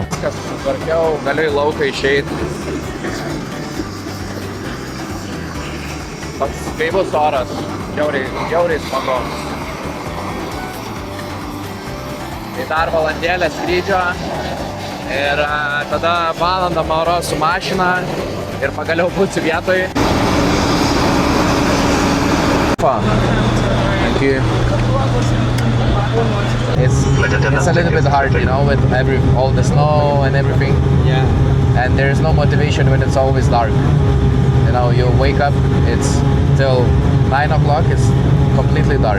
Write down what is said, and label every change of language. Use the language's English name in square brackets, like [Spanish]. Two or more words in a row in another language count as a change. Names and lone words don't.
[Lithuanian] Kas susitvarkiau, galiu į lauką išeiti. Toks gaivus oras, žiauriai smagu. Tai dar valandėlę skrydžio ir tada valandą mauro su mašina ir pagaliau būsiu vietoj. [English] Thank you. It's a little bit hard, you know, with all the snow and everything. Yeah. And there's no motivation when it's always dark. You know, you wake up, it's till 9 o'clock, it's completely dark.